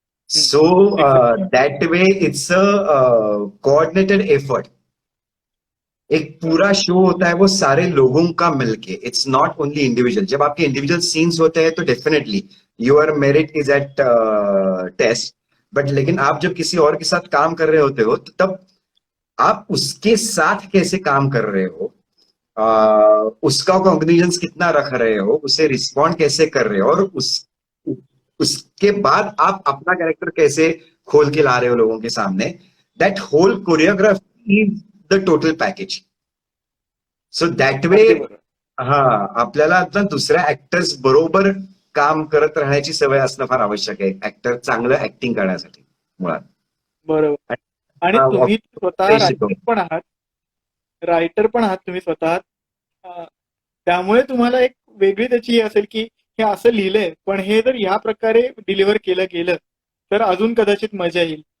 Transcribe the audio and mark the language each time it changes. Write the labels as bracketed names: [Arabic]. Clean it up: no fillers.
[English] So that way it's a coordinated effort. [Hindi] एक पूरा show होता है वो सारे लोगों का मिलके, [English] It's not only individual. [Hindi] जब आपके इंडिविजुअल सीन्स होते हैं तो [English] Definitely your merit is at test. [Hindi] But लेकिन आप जब किसी और के साथ काम कर रहे होते हो, तो तब आप उसके साथ कैसे काम कर रहे हो, उसका कॉग्निजेंस कितना रख रहे हो, उसे रिस्पॉन्ड कैसे कर रहे हो, और उसके बाद आप अपना कैरेक्टर कैसे खोल के ला रहे हो लोगों के सामने. [English] That whole choreography is the total package. So that way [Marathi] आपल्याला आता दुसऱ्या ऍक्टर्स बरोबर काम करत राहण्याची सवय असणं फार आवश्यक आहे ऍक्टर चांगलं ऍक्टिंग करण्यासाठी मुळात. बरोबर. आणि तुम्ही स्वतः रायटर पण आहात तुम्ही स्वतः, त्यामुळे तुम्हाला एक वेगळी त्याची हे असेल की हे असं लिहिलंय, पण हे जर या प्रकारे डिलिव्हर केलं गेलं तर अजून कदाचित मजा येईल.